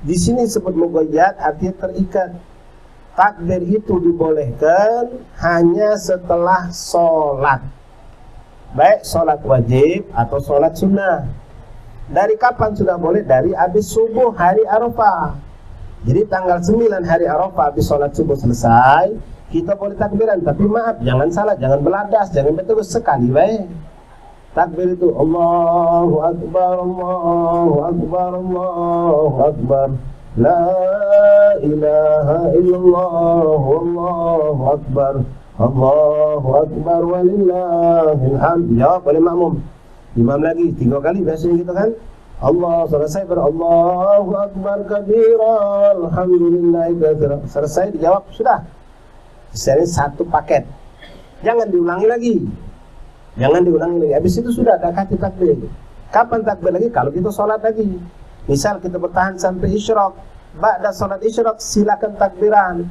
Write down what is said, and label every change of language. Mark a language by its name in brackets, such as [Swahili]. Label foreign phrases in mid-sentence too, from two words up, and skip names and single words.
[Indonesian] Di sini sebut muqayyad artinya terikat. Takbir itu dibolehkan hanya setelah sholat, baik sholat wajib atau sholat sunnah. Dari kapan sudah boleh? Dari habis subuh hari Arafah. Jadi tanggal 9 hari Arafah habis sholat subuh selesai, kita boleh takbiran. Tapi maaf, jangan salah, jangan beladas, jangan betul sekali baik. [Arabic] Takbir itu الله أكبر الله أكبر الله أكبر لا إله إلا الله الله أكبر الله أكبر ولله الحمد. [Indonesian] Jawab oleh makmum. Imam lagi 3 kali biasanya kita kan. [Arabic] Allah selesai الله أكبر كبيرا الحمد لله كثيرا. [Indonesian] Selesai dijawab sudah. Seri satu paket. Jangan diulangi lagi. Jangan diulangi lagi. Habis itu sudah ada kata takbir. Kapan takbir lagi? Kalau kita sholat lagi. Misal kita bertahan sampai isyraq. Ba'da sholat isyraq silakan takbiran.